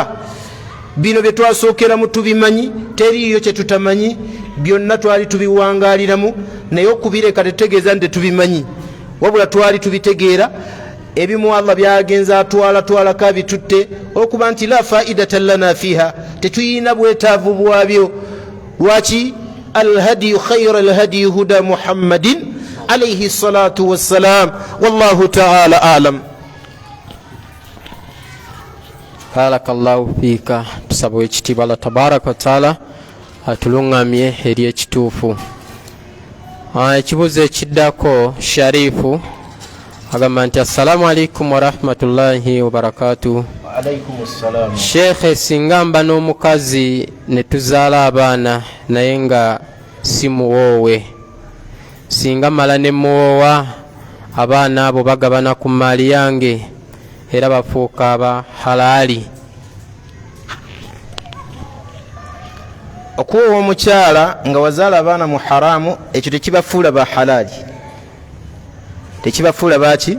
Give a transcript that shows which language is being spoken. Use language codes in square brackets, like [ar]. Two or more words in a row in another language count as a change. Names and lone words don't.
[lg] Bino bye twasookeramu tubimanyi, teriiyo kye tutamanyi, byonna twali tubiwangaaliramu, naye okubireka tetegeeza nti tubimanyi, wabula twali tubitegeera. Ebimu Allah byagenza atwala kabitutte okuba nti [ar] لا فائدة لنا فيها, [lg] tetuyina bwetaavu bwabyo. Lwaki? [ar] الهادي خير الهادي هدى محمد عليه الصلاة والسلام. والله تعالى أعلم. بارك الله فيك. [lg] Tusaba ekitiibwa Allah [ar] تبارك وتعالى [lg] atulungamye eri ekituufu. Ekibuuzo ekiddako Sharifu agamba nti [ar] السلام عليكم ورحمة الله وبركاته. وعليكم السلام. [lg] Sheikh, singa mba n'omukazi ne tuzaala abaana naye nga si muwoowe, singa mala ne muwoowa abaana abo bagabana ku maali yange era bafuuka aba halaali? Okuwoowa omukyala nga wazaala abaana mu haramu, ekyo tekibafuula ba halaali, tekibafuula baki?